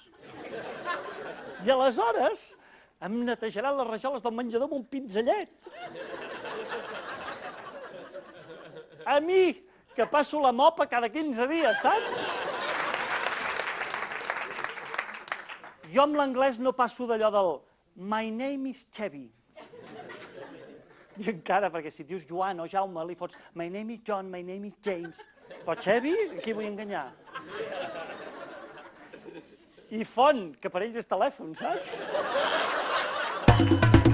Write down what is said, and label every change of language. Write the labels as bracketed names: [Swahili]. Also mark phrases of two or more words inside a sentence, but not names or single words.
[Catalan] I aleshores em netejaran les rajoles del menjador amb un pinzellet. A mi, que passo la mopa cada 15 dies, saps? Jo amb l'anglès no passo d'allò del [English] my name is Chevy. [Catalan] I encara, perquè si dius Joan o Jaume, li fots [English] my name is John, my name is James. [Catalan] Però Chevy, qui vull enganyar? I Font, que per ells és telèfon, saps?